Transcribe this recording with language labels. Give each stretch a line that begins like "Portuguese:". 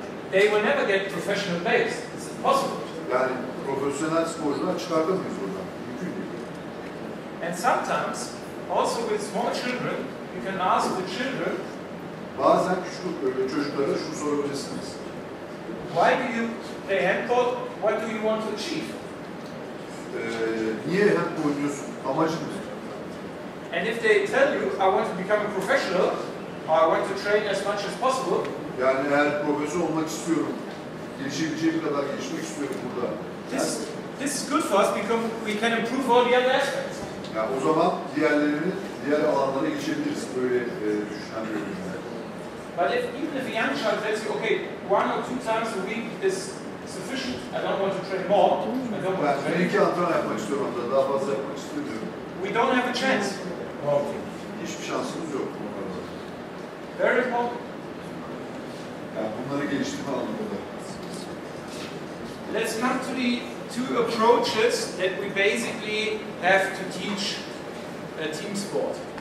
English: They will never get professional players. It's impossible.
Turkish: Yani profesyonel sporcular çıkartamayız buradan. Mümkün değil.
English: And sometimes, also with small children, you can ask the children,
Turkish: Bazen küçük çocuklara şunu sorabilirsiniz.
English: why do you play handball? What do you want to achieve?
Turkish: Niye handball oynuyorsun? Amacın ne?
English: And if they tell you, I want to become a professional, or I want to train as much as possible,
Turkish: Yani eğer profesyonel olmak istiyorum, gelişebileceğim kadar gelişmek istiyorum burada.
English: this is good for us because we can improve all the other aspects.
Turkish: Yani o zaman diğer alanlara geçebiliriz böyle düşünen bir oyuncular.
English: But even if a young child tells you, okay, 1 or 2 times a week is sufficient, I don't want to train more, I don't want to
Turkish: Ben
English: train,
Turkish: iki antrenman yapmak istiyorum hatta, daha fazla yapmak istemiyorum.
English: we don't have a chance.
Turkish: Hiçbir şansımız yok.
English: Very important.
Turkish: Yani bunları geliştirme anlamında.
English: Let's come to the two approaches that we basically have to teach a team sport.